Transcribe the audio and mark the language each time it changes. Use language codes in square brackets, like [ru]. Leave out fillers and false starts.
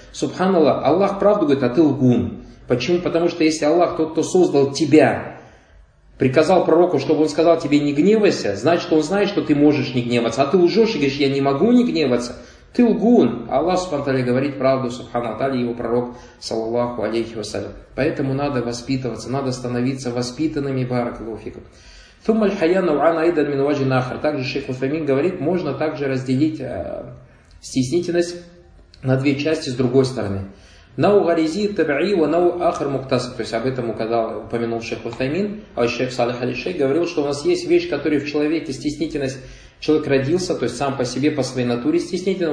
[ru] Субханаллах, Аллах правду говорит, а ты лгун. Почему? Потому что если Аллах, тот, кто создал тебя, приказал пророку, чтобы он сказал тебе не гневайся, значит он знает, что ты можешь не гневаться. А ты лжешь и говоришь, я не могу не гневаться. Ты лгун. Аллах субхану тааля говорит правду, субхану тааля, его пророк, саллаллаху алейхи ва саллям. Поэтому надо воспитываться, надо становиться воспитанными, [ar] баракаллаху фикум. ثم الحياة نوعان أيضا من وجه آخر. [ru] Также шейх Уфаймин говорит, можно также разделить стеснительность на две части с другой стороны. [ar] نوع غريزي تبعي ونوع آخر مكتسب. [ru] То есть об этом упомянул шейх Уфаймин, а шейх Салих аль-Шейх говорил, что у нас есть вещь, которая в человеке стеснительность. Человек родился, то есть сам по себе, по своей натуре стеснительный.